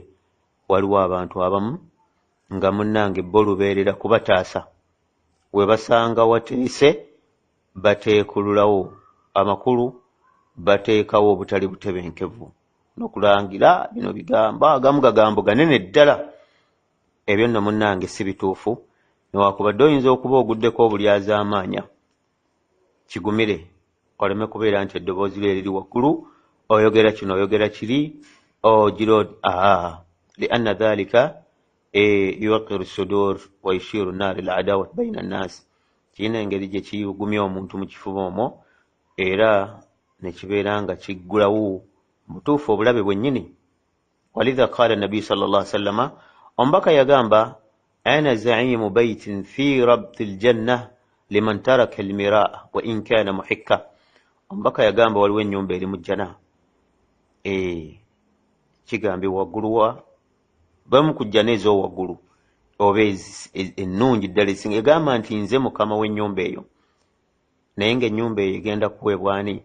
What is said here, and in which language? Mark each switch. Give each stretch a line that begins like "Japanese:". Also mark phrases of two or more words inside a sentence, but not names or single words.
Ganda: Waliwo abantu abamu nga munnange bo lubeerera kubataasa, we basanga wateese bateekululawo amakulu, bateekawo obutali butebenkevu n'okulangira bino bigamba agamu gagambo ganene ddala. Ebyo nno munnange si bituufu, newakubadde oyinza okuba oguddeko obulyazaamaanya. Kigumire oleme kubeera nti eddoboozi lye liri waggulu, oyogera kino oyogera kiri, ogiro
Arabic: لأن ذلك يوغر صدور و يثير نار العداوات بين الناس.
Ganda: Kirina engeri gye kiyugumya omuntu mu kifuba omwo, era ne kibeera nga kiggulawo mutuufu obulabe bwennyini.
Arabic: ولذا قال النبي صلى الله عليه وسلم,
Ganda: omubaka yagamba,
Arabic: أنا زعيم بيت في ربض الجنة لمن ترك المراء وإن كان محقا.
Ganda: Omubaka yagamba waliwo ennyumba eri mu jjana, kigambibwa wagguluwa bamu ku jjana ez'owaggulu oba ennungi ddala esinga. Egamba nti nze mukama w'ennyumba eyo, naye ng'ennyumba eyo egenda kuweebwa ani?